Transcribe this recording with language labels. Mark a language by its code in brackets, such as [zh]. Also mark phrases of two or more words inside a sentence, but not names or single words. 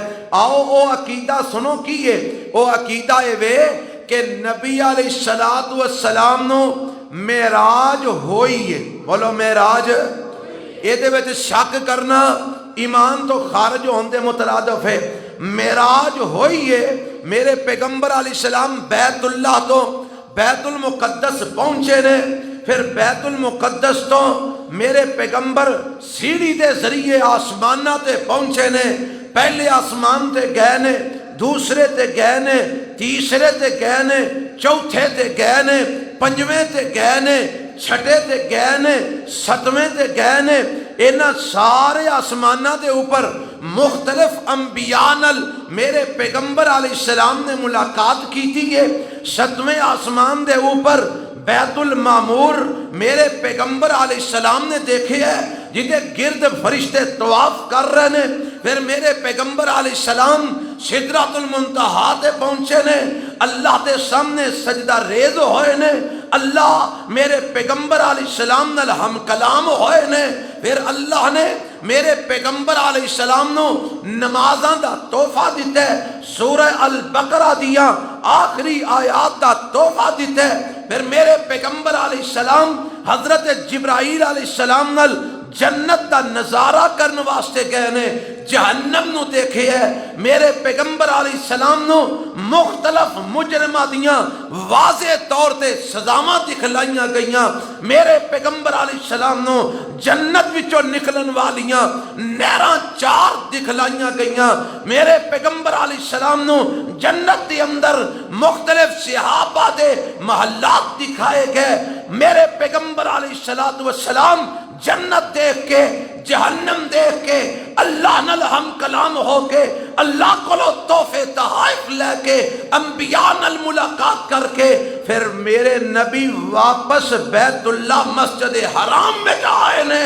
[pa] آؤ او عقیدہ سنو کیے، او عقیدہ اے وے کہ نبی [ar] علیہ السلام [pa] نو معراج ہوئی ہے، بولو معراج، یہ دے وچ شک کرنا ایمان تو خارج ہوندے مترادف ہے۔ معراج ہوئی ہے، میرے پیغمبر [ar] علیہ السلام [pa] بیت اللہ تو بیت المقدس پہنچے نے، پھر بیت المقدس تو میرے پیغمبر سیڑھی دے ذریعے آسمانہ تے پہنچے نے، پہلے آسمان تے گئے نے، دوسرے تے گئے نے، تیسرے تے گئے نے، چوتھے تے گئے نے، پنجویں تے گئے نے، چھٹے تے گئے نے، ستویں تے گئے نے۔ انہاں سارے آسمانہ دے اوپر مختلف انبیاء نال میرے پیغمبر [ar] علیہ السلام [pa] نے ملاقات کی تھی ہے۔ ستویں آسمان دے اوپر بیت المعمور میرے پیغمبر [ar] علیہ السلام [pa] نے دیکھے ہے، جدے گرد فرشتے طواف کر رہے نے۔ پھر میرے پیغمبر [ar] علیہ السلام [pa] سدرۃ المنتہا تے پہنچے نے، اللہ دے سامنے سجدہ ریز ہوئے نے، اللہ میرے پیغمبر [ar] علیہ السلام [pa] نال ہم کلام ہوئے نے۔ پھر اللہ نے میرے پیغمبر [ar] علیہ السلام [pa] نو نمازاں دا تحفہ دیتا ہے، سورہ البقرہ دیا آخری آیات دا تحفہ دیتا ہے۔ پھر میرے پیغمبر [ar] علیہ السلام [pa] حضرت جبرائیل [ar] علیہ السلام [pa] نال جنت دا نظارہ کرنے واسطے گئے نے، جہنم نو دیکھے ہے۔ میرے پیغمبر [ar] علیہ السلام [pa] نو مختلف مجرمہ دیاں واضح طور تے سزاواں دکھلائیاں گئیاں۔ میرے پیغمبر [ar] علیہ السلام [pa] نو جنت وچوں نکلن والیاں نہراں 4 دکھلائیاں گئیاں۔ میرے پیغمبر [ar] علیہ السلام [pa] نو جنت دے اندر مختلف صحابہ دے محلات دکھائے گئے۔ میرے پیغمبر [ar] علیہ السلام [pa] جنت دیکھ کے، جہنم دیکھ کے، اللہ نال ہم کلام ہو کے، اللہ کولو تحفے تحائف لے کے، انبیاء نال ملاقات کر کے، پھر میرے نبی واپس بیت اللہ مسجد حرام میں آئے نے۔